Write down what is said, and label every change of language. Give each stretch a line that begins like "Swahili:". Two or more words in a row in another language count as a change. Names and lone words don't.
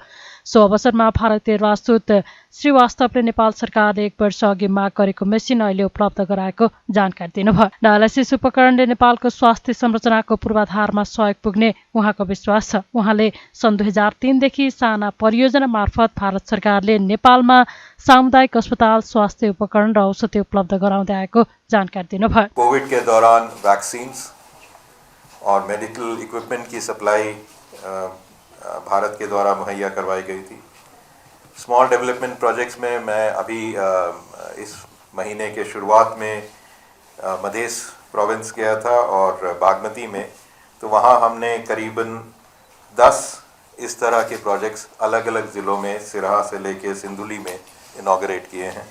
Nepali: सो अवसरमा भारतीय राजदूत श्रीवास्तवले नेपाल सरकारले 1 वर्ष अघि माग गरेको मेसिन अहिले उपलब्ध गराएको जानकारी दिनुभयो। डायलासिस उपकरणले नेपालको स्वास्थ्य संरचनाको पूर्वाधारमा सहयोग पुग्ने उहाँको विश्वास छ। उहाँले सन् 2003 देखि साना परियोजना मार्फत भारत सरकारले नेपालमा सामुदायिक अस्पताल, स्वास्थ्य उपकरण र औषधि उपलब्ध गराउँदै आएको जानकारी दिनुभयो।
Hindi: कोविड के दौरान वैक्सीन्स और
English: medical equipment
Hindi: की सप्लाई भारत के द्वारा मुहैया करवाई गई थी।
English: small development projects
Hindi: में मैं अभी इस महीने के शुरुआत में मधेश प्रोविंस गया था और बागमती में, तो वहाँ हमने करीबन 10 इस तरह के प्रोजेक्ट्स अलग अलग ज़िलों में सिरहा से लेके सिंधुली में इनॉग्रेट किए हैं।